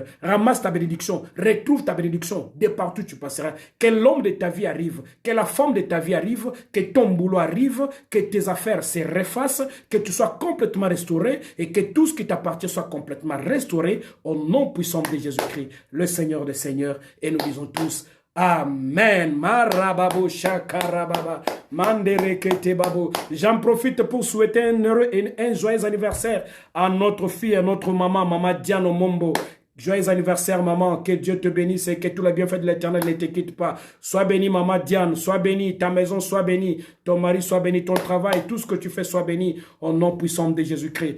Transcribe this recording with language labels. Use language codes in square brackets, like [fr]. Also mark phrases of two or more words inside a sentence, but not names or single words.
[fr] Ramasse ta bénédiction, retrouve ta bénédiction de partout où tu passeras. Que l'homme de ta vie arrive, que la femme de ta vie arrive, que ton boulot arrive, que tes affaires se refassent, que tu sois complètement restauré et que tout ce qui t'appartient soit complètement restauré au nom puissant de Jésus-Christ, le Seigneur des Seigneurs. Et nous disons tous Amen. Marababo shakarababa. Manderekete babo. J'en profite pour souhaiter un joyeux anniversaire à notre fille, à notre maman Diano Mombo. Joyeux anniversaire, maman. Que Dieu te bénisse et que tout le bienfait de l'Éternel ne te quitte pas. Sois béni, maman Diane. Sois béni. Ta maison soit bénie. Ton mari soit béni. Ton travail, tout ce que tu fais soit béni. Au nom puissant de Jésus-Christ.